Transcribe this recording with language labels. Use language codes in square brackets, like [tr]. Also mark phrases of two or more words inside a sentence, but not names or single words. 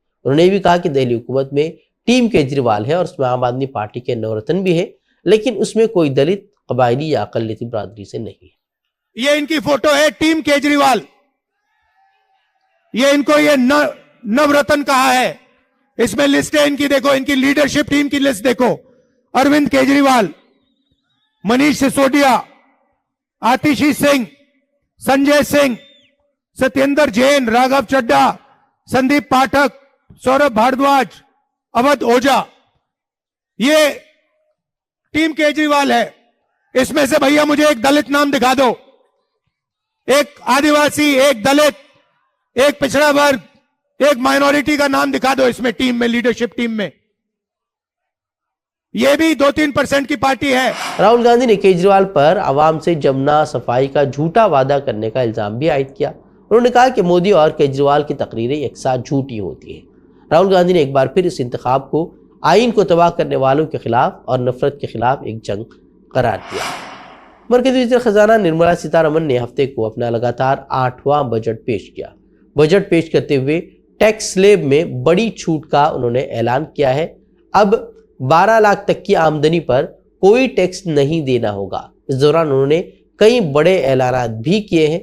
[ur] انہوں نے یہ بھی کہا کہ دہلی حکومت میں ٹیم کیجریوال ہے اور اس میں عام آدمی پارٹی کے نورتن بھی ہے، لیکن اس میں کوئی دلت، قبائلی یا اقلیتی برادری سے نہیں ہے۔ یہ ان کی فوٹو ہے ٹیم کیجریوال، یہ ان کو یہ نورتن کہا ہے۔ اس میں لسٹ ہے ان کی، دیکھو ان کی [en] leadership team [ur] کی لسٹ دیکھو: اروند کیجریوال، منیش سسودیا، آتیشی سنگھ، سنجے سنگھ، ستیندر جین، راگھو چڈھا، سندیپ پاٹھک، سوربھ بھاردواج، اودھ اوجھا، یہ ٹیم کیجریوال ہے۔ اس میں سے بھیا مجھے ایک دلت نام دکھا دو، ایک آدیواسی، ایک دلت، ایک پچھڑا ورگ، ایک مائنورٹی کا نام دکھا دو اس میں ٹیم میں، [en] leadership team [ur] میں۔ یہ بھی 2-3% کی پارٹی ہے۔ راہل گاندھی نے کیجریوال پر عوام سے جمنا صفائی کا جھوٹا وعدہ کرنے کا الزام بھی عائد کیا۔ انہوں نے کہا کہ مودی اور کیجریوال کی تقریریں ایک ساتھ جھوٹی ہوتی ہیں۔ راہل گاندھی نے ایک بار پھر اس انتخاب کو آئین کو تباہ کرنے والوں کے خلاف اور نفرت کے خلاف ایک جنگ قرار دیا۔ مرکزی وزیر خزانہ نرملا سیتارمن نے ہفتے کو اپنا لگاتار 8واں بجٹ پیش کیا۔ بجٹ پیش کرتے ہوئے [en] tax slab [ur] میں بڑی چھوٹ کا انہوں نے اعلان کیا ہے۔ اب 12 لاکھ تک کی آمدنی پر کوئی ٹیکس نہیں دینا ہوگا۔ اس دوران انہوں نے کئی بڑے اعلانات بھی کیے ہیں۔